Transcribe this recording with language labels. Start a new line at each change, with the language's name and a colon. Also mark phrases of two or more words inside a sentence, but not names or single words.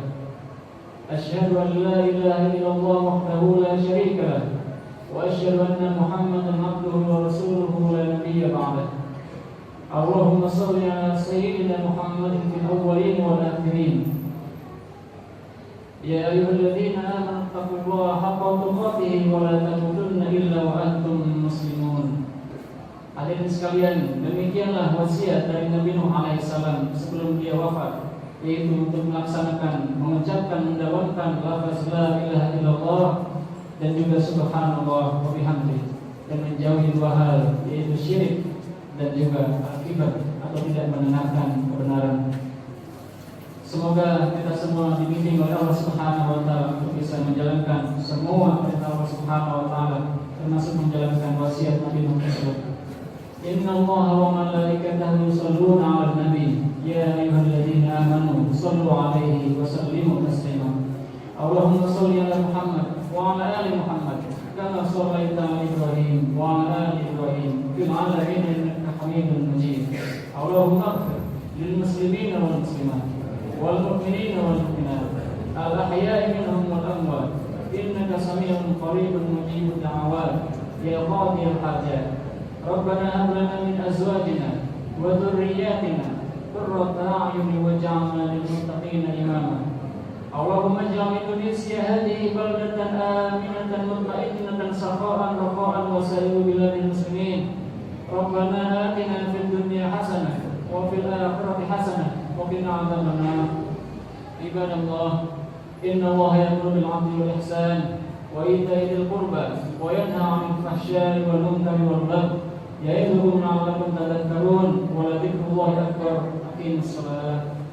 Arabic: أشهد أن لا إله إلا الله وحده لا شريك له وأشهد أن محمدا عبده ورسوله لا نبي بعده. اللهم صل على سيدنا محمد في الأولين والآخرين. يا أيها الذين آمنوا اتقوا الله حق تقاته ولا تموتن إلا وأنتم مسلمون.
Indonesian: Hadirin sekalian, demikianlah wasiat dari Nabi Nuh alaihissalam sebelum dia wafat, yaitu untuk melaksanakan, mengucapkan, mendawamkan lafaz
Arabic: لا إله إلا الله
Indonesian: dan juga
Arabic: سبحان الله وبحمده,
Indonesian: dan menjauhi dua hal, yaitu syirik dan juga al-kibr atau tidak mendengarkan kebenaran. Semoga kita semua dibimbing oleh Allah
Arabic: سبحانه وتعالى
Indonesian: untuk bisa menjalankan semua perintah Allah
Arabic: سبحانه وتعالى,
Indonesian: termasuk menjalankan wasiat Nabi Muhammad tersebut.
Arabic: إن الله وملائكته يصلون على النبي يا أيها الذين آمنوا صلوا عليه وسلموا تسليما. اللهم صل على محمد وعلى آل محمد كما صليت على إبراهيم وعلى آل إبراهيم في العالمين إنك حميد مجيد. اللهم اغفر للمسلمين والمسلمات والمؤمنين والمؤمنات الأحياء منهم والأموات إنك سميع قريب مجيب الدعوات يا قاضي الحاجات. ربنا هب لنا من أزواجنا وذرياتنا قرة أعين واجعلنا للمتقين إماما. إندونيسيا هذه بلدة آمنة مطمئنة سخاء رفاء وسائر بلاد المسلمين. ربنا آتنا في الدنيا حسنة وفي الآخرة حسنة وقنا عذاب النار. عباد الله، إن الله يأمر بالعدل والإحسان وإيتاء ذي القربى وينهى عن الفحشاء والمنكر والبغي يعظكم لعلكم تذكرون ولذكر الله أكبر. أقم الصلاة.